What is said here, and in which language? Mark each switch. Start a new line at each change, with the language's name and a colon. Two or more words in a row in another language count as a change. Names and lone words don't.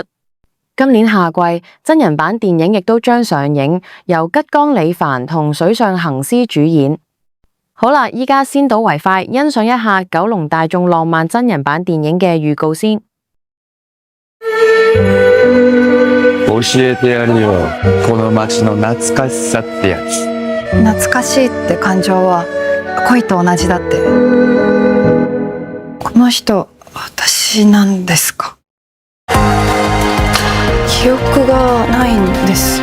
Cantonese: 今年夏季，真人版電影亦都將上映，由吉岡里帆同水上恒司主演。好啦，依家先睹為快，欣賞一下《九龍大眾浪漫》真人版電影嘅預告先。
Japanese: 教えてやるよ、この街の懐かしさってやつ。懐かしいって感情は恋と同じだって。この人、私なんですか？記憶がないんです。